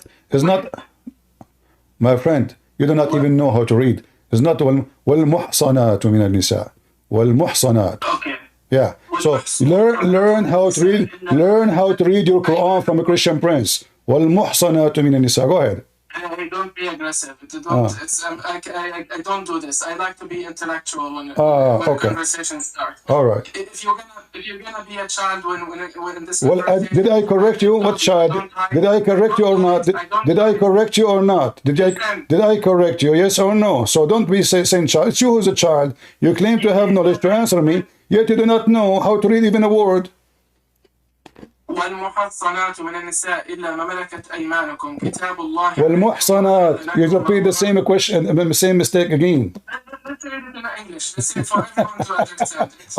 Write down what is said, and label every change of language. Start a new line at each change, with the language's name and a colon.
English: It's not, my friend, you do not even know how to read. It's not
Arabic: وَالْمُحْصَنَاتُ مِنَ النِّسَاءِ وَالْمُحْصَنَاتُ.
English: Okay. Yeah. So learn how to read your Quran from a Christian prince.
Arabic: وَالْمُحْصَنَاتُ مِنَ النِّسَاءِ.
English: Go ahead. Don't be aggressive. I don't do this. I like to be intellectual when conversations start. All right. If you're gonna be a child when this. Well, did I correct you? What child? Did I correct you or not? Did I correct you or not? Did I correct you? Yes or no? So don't be saying child. It's you who's a child. You claim to have knowledge to answer me, yet you do not know how to read even a word.
Arabic: والمحصنات من النساء إلا ما ملكت أيمانكم كتاب الله. والمحصنات.
English: You repeat the same question, the same mistake again. Let's read it in English. Let's see for everyone to understand it.